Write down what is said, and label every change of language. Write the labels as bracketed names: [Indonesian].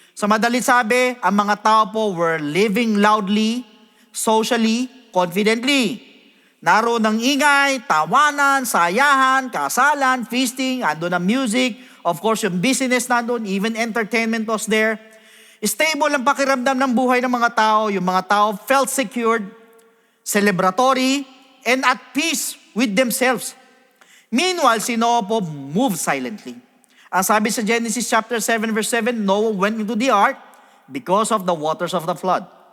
[Filipino] Sa madalit sabi, ang mga tao po [English] were living loudly, socially, confidently. [Filipino] Naroon ng ingay, tawanan, sayahan, kasalan, feasting, andun ang music, of course yung business nandun, [English] even entertainment was there. [Filipino] Stable ang pakiramdam ng buhay ng mga tao. Yung mga tao [English] felt secured, celebratory, and at peace with themselves. Meanwhile, si Noah po moved silently. [Filipino] Ang sabi sa [English] Genesis chapter 7 verse 7, Noah went into the ark because of the waters of the flood.